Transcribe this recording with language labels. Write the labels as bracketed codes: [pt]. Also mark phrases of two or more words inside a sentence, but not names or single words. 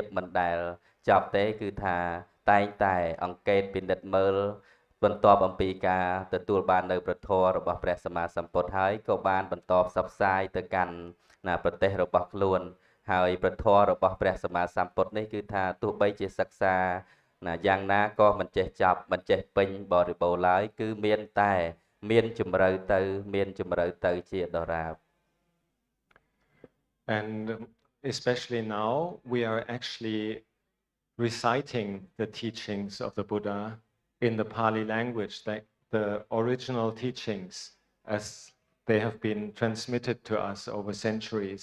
[km] មិនដែលចប់ទេគឺថាតែងតែអង្កេតពិនិត្យមើលបន្ទាប់អំពីការទទួលបាននៅប្រធររបស់ព្រះសម្មាសម្ពុទ្ធហើយក៏បានបន្តផ្សព្វផ្សាយទៅកាន់ណាប្រទេសរបស់ខ្លួនហើយប្រធររបស់ព្រះសម្មាសម្ពុទ្ធនេះគឺថាទោះបីជាសិក្សាណាយ៉ាងណាក៏មិនចេះចប់មិនចេះពេញបរិបូរណ៍ឡើយគឺមានតែមានជំរឿទៅជាដរាប [en] And especially now we are actually reciting the teachings of the Buddha in the Pali language, like the original teachings as they have been transmitted to us over centuries.